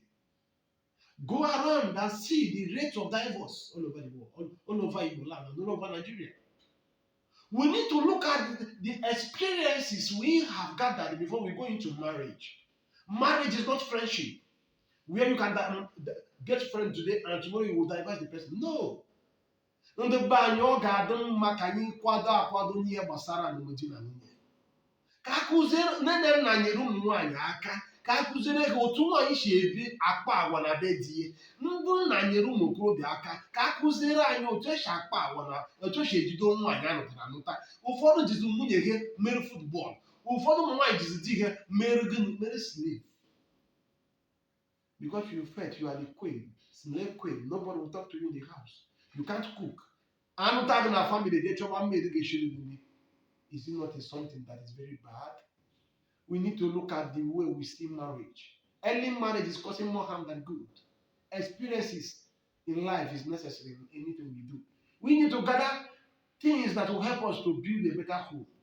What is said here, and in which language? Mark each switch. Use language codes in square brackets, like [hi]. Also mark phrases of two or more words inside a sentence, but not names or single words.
[en] Go around and see the rate of divorce all over the world, all over Igbo land, and all over Nigeria. We need to look at the experiences we have gathered before we go into marriage. Marriage is not friendship, where you can get friends today and tomorrow you will divorce the person. No. [ig] Ndị be anyị ọ ga-adị mma ka anyị akwado n'ihe gbasara alụmdi na nwunye. Ka akụziere nne na nna nyere ụmụ nwaanyị aka ka akụziere ha otu nwaanyị si ebi akpa agwa na be di ya. Ndị nna nyere ụmụ okorobịa aka ka akụziere anyị otu esi akpa agwa na otu esi ejido nwaanyị anụtara anụta. Ụfọdụ jizi nwunye ha mere futbọọlụ, ụfọdụ ụmụ nwaanyị jizi di ha mere gịnị, mere slave. [en] Because you felt you are the queen, slave queen, nobody will talk to you in the house. You can't cook. [ig] Anụta gị na family dey chọba mmiri ga-eshiri gị nri. [en] Is it not something that is very bad? We need to look at the way we see marriage. Early marriage is causing more harm than good. Experiences in life is necessary in anything we do. We need to gather things that will help us to build a better home.